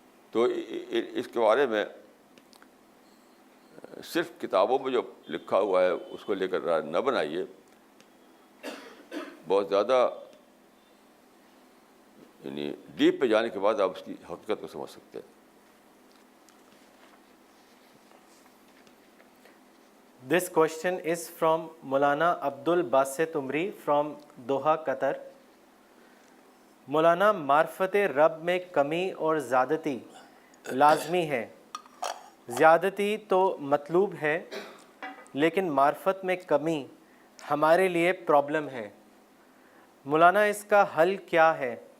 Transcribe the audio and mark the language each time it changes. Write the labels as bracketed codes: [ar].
[ur] تو اس کے بارے میں صرف کتابوں میں جو لکھا ہوا ہے اس کو لے کر رائے نہ بنائیے. بہت زیادہ یعنی ڈیپ پہ جانے کے بعد آپ اس کی حقیقت کو سمجھ سکتے ہیں. [en] This question is from Maulana Abdul Basit Umri from Doha, Qatar. [ur] مولانا معرفت رب میں کمی اور زیادتی لازمی ہے. زیادتی تو مطلوب ہے لیکن معرفت میں کمی ہمارے لیے پرابلم ہے. مولانا اس کا حل کیا ہے؟